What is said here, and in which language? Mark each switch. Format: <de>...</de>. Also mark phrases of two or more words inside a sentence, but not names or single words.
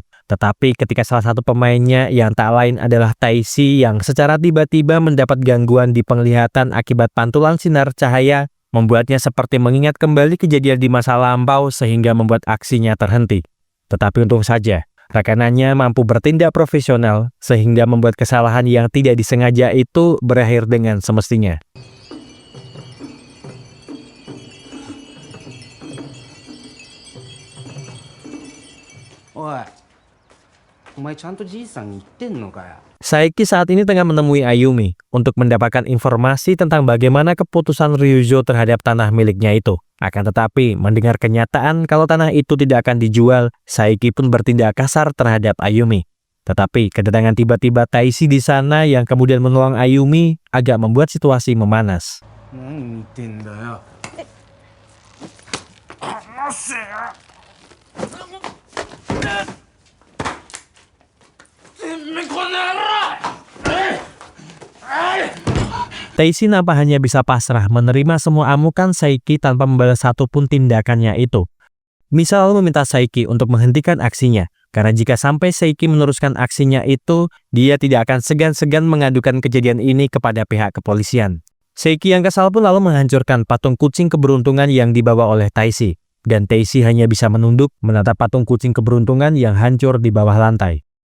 <id>Tetapi ketika salah satu pemainnya yang tak lain adalah Taishi yang secara tiba-tiba mendapat gangguan di penglihatan akibat pantulan sinar cahaya, membuatnya seperti mengingat kembali kejadian di masa lampau sehingga membuat aksinya terhenti. Tetapi untung saja, rekanannya mampu bertindak profesional sehingga membuat kesalahan yang tidak disengaja itu berakhir dengan semestinya.</id> <ja>おい、お前ちゃんとじいさんに言ってんのかよ。</ja> <id>Saiki saat ini tengah menemui Ayumi untuk mendapatkan informasi tentang bagaimana keputusan Ryuzo terhadap tanah miliknya itu. Akan tetapi, mendengar kenyataan kalau tanah itu tidak akan dijual, Saiki pun bertindak kasar terhadap Ayumi. Tetapi, kedatangan tiba-tiba Taishi di sana yang kemudian menolong Ayumi agak membuat situasi memanas.</id> <ja>何見てんだよ。離せよ。てめえこの野郎。</ja> <id>Taishi nampak hanya bisa pasrah menerima semua amukan Saiki tanpa membalas satupun tindakannya itu. Misa lalu meminta Saiki untuk menghentikan aksinya, karena jika sampai Saiki meneruskan aksinya itu, dia tidak akan segan-segan mengadukan kejadian ini kepada pihak kepolisian. Saiki yang kesal pun lalu menghancurkan patung kucing keberuntungan yang dibawa oleh Taishi, dan Taishi hanya bisa menunduk menatap patung kucing keberuntungan yang hancur di bawah lantai.</id>